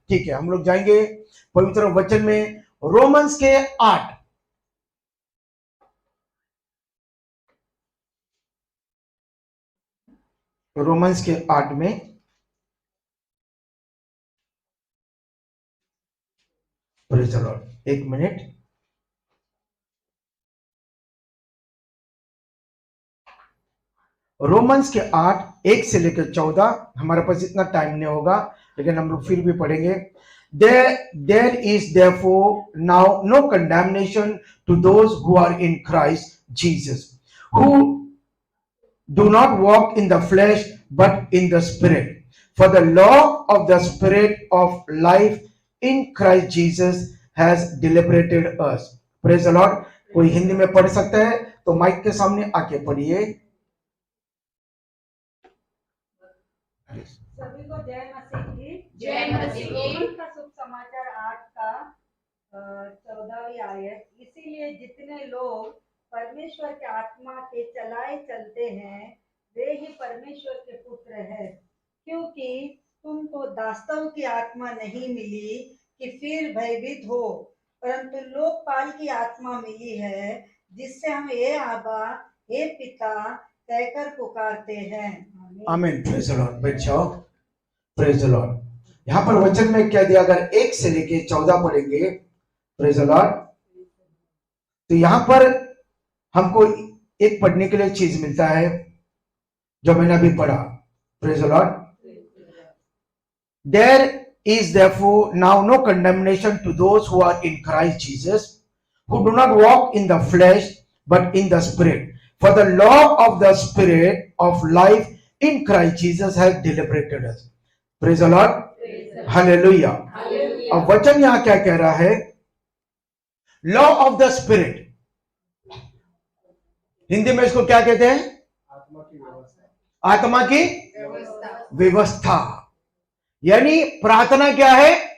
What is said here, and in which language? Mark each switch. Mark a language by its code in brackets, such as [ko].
[hi] ठीक है, हम लोग जाएंगे पवित्र वचन में, रोमन्स के 8, रोमन्स के 8 में, [en] Praise the Lord. [hi] एक मिनट, रोमन्स के 8 1 से लेकर 14। हमारे पास इतना टाइम नहीं होगा लेकिन हम लोग फिर भी पढ़ेंगे। [en] There is therefore now no condemnation to those who are in Christ Jesus, who do not walk in the flesh but in the Spirit. For the law of the Spirit of life in Christ Jesus has liberated us. Praise the Lord. [hi] कोई हिंदी में पढ़ सकता है तो mic के सामने आके पढ़िए। सभी को जय मसीह की। जय मसीह की। रोमन का शुभ समाचार 8 का 14वीं आयत। इसीलिए जितने लोग परमेश्वर के आत्मा के चलाए चलते हैं वे ही परमेश्वर के पुत्र हैं, क्योंकि तुमको दासत्व की आत्मा नहीं मिली कि फिर भयभीत हो, परंतु लोकपाल की आत्मा मिली है, जिससे हम हे आबा हे पिता कहकर पुकारते हैं। आमीन। [en] Praise the Lord. [hi] बैठ जाओ। Praise the Lord. यहाँ पर वचन में क्या दिया? अगर 1 से लेके 14 पढ़ेंगे, [en] praise the Lord, [hi] तो यहाँ पर हमको एक पढ़ने के लिए चीज मिलता है जो मैंने अभी पढ़ा। [en] Praise the Lord. There is therefore now no condemnation to those who are in Christ Jesus, who do not walk in the flesh but in the Spirit. For the law of the Spirit of life in Christ Jesus has liberated us. Praise the Lord. Hallelujah. [hi] अब वचन यहां क्या कह रहा है? [en] law of the Spirit, [hi] Hindi में इसको क्या कहते हैं? आत्मा की व्यवस्था। यानी प्रार्थना क्या है?